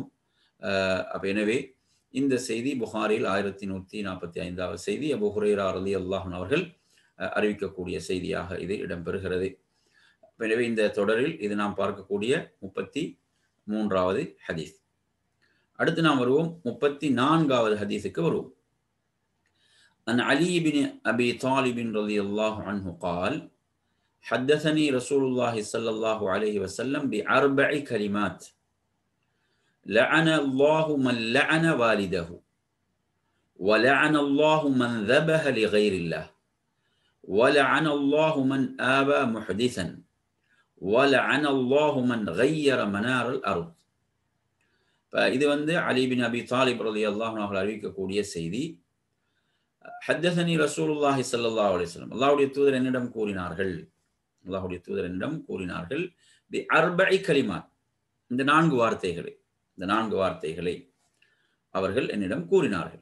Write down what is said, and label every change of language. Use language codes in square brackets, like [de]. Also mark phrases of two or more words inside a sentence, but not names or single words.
[ta] அப்ப எனவே இந்த செய்தி புகாரில் 1145வது செய்தி, அபூ ஹுரைரா [ar] رضي الله عنه [ta] அவர்கள் அறிவிக்கக்கூடிய செய்தியாக இது இடம்பெறுகிறது. எனவே இந்த தொடரில் இது நாம் பார்க்கக்கூடிய 33வது ஹதீஸ். அடுத்து நாம் வருவோம் 34வது ஹதீஸுக்கு வருவோம். [ar] عن علي بن أبي طالب رضي الله عنه قال حدثني رسول الله صلى الله عليه وسلم بأربع كلمات لعن الله من لعن والده ولعن الله من ذبح لغير الله ولعن الله من آبى محدثا ولعن الله من غير منار الأرض. [ta] இது அலி பின் அபி தாலிப் [ar] رضي الله عنه [ta] அவர்கள் அறிவிக்கக்கூடிய செய்தி. [ar] حدثني رسول الله صلى الله عليه وسلم, [ta] அல்லாஹ்வுடைய தூதர் என்னிடம் கூறினார்கள், அல்லாஹ்வுடைய தூதர் என்னிடம் கூறினார்கள், [ar] بأربع كلمات, [ta] இந்த நான்கு வார்த்தைகளை அவர்கள் என்னிடம் கூறினார்கள்.